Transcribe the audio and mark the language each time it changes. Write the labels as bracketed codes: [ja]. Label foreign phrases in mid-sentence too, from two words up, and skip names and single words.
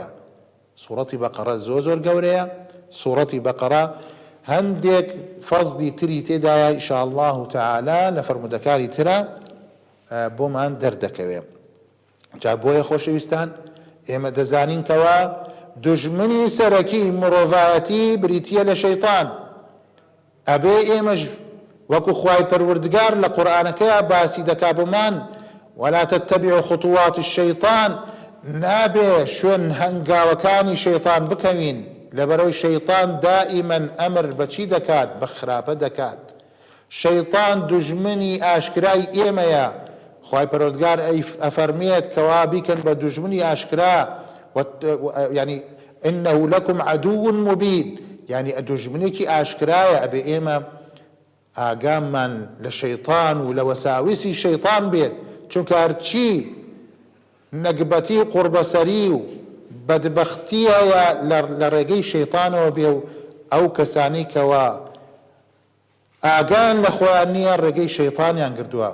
[ckb] سوورەتی بەقەرە زۆر زۆر گەورەیە. سوورەتی بەقەرە هەندێک فەزلی تری تێدایە [ar] ئینشاء الله تعالی [ckb] لە فەرمودەکانی ترە بۆمان دەردەکەوێ. جا بۆیە خۆشەویستان ئێمە دەزانین کەوا دوژمنی سەرەکی مرۆڤایەتی بریتیە لە شەیطان. ئەبێ ئێمەش وەکو خوای پەروەردگار لە قورئانەکەیە باسی دەکا بۆمان، [ar] ولا تتبعوا خطوات الشيطان، [ckb] نابێ شوێن هەنگاوەکانی شەیطان بکەوین، لەبەرەوەی شەیطان دائیمەن ئەمر بەچی دەکات؟ بە خراپە دەکات. شەیطان دوژمنی ئاشکرای ئێمەیە. خوای پەروەردگار ئەفەرمێت کەوا بیکەن بە دوژمنی ئاشکرا، یعنی [ar] إنه لكم عدو مبين، [ckb] یعنی دوژمنێکی ئاشکرایە. ئەبێ ئێمە ئاگاممان لە شەیطان و لە وەساویسی شەیطان بێت، چونکە هەرچی نەگبەتی و قوربەسەری و بەدبەختیەیە لە ڕێگەی شەیطانەوە بێ و ئەو کەسانی کەوا ئاگان لە خۆیان نییە ڕێگەی شەیطانیان کردووە.